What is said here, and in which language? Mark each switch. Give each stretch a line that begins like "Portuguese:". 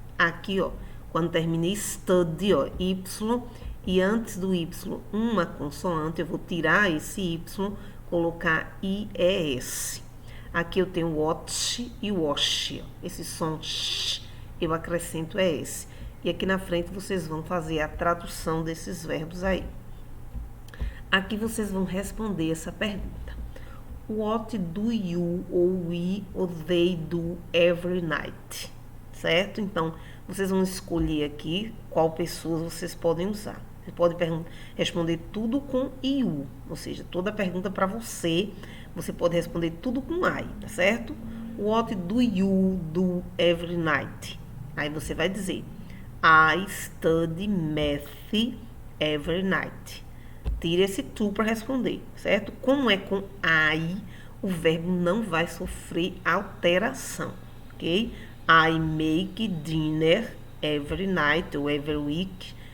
Portuguese: Aqui, ó, quando termina em study, ó, Y, e antes do Y, uma consoante, eu vou tirar esse Y, colocar IES. Aqui eu tenho watch e wash, ó. Esse som sh, eu acrescento ES. E aqui na frente vocês vão fazer a tradução desses verbos aí. Aqui vocês vão responder essa pergunta.
English: What do you, ou we, ou they do every night?
Portuguese: Certo? Então, vocês vão escolher aqui qual pessoa vocês podem usar. Você pode responder tudo com you, ou seja, toda pergunta para você, você pode responder tudo com I, tá certo?
English: What do you do every night?
Portuguese: Aí você vai dizer,
English: I study math every night.
Portuguese: Tira esse to para responder, certo? Como é com I, o verbo não vai sofrer alteração, ok?
English: I make dinner every night ou every week.